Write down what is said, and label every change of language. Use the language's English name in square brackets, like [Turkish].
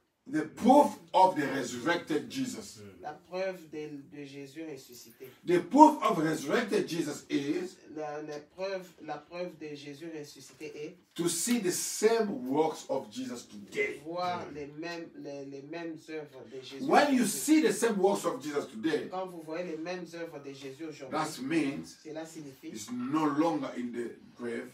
[English] the proof of the resurrected Jesus. [French] La preuve de Jésus ressuscité. [English] The proof of resurrected Jesus is [French] La preuve de Jésus ressuscité est [English] to see the same works of Jesus today. [French] voir les mêmes œuvres de Jésus. [English] When you [French] aujourd'hui. [English] see the same works of Jesus today, [French] Quand vous voyez les mêmes œuvres de Jésus aujourd'hui, [English] that means [French] cela signifie [English] he's no longer in the grave.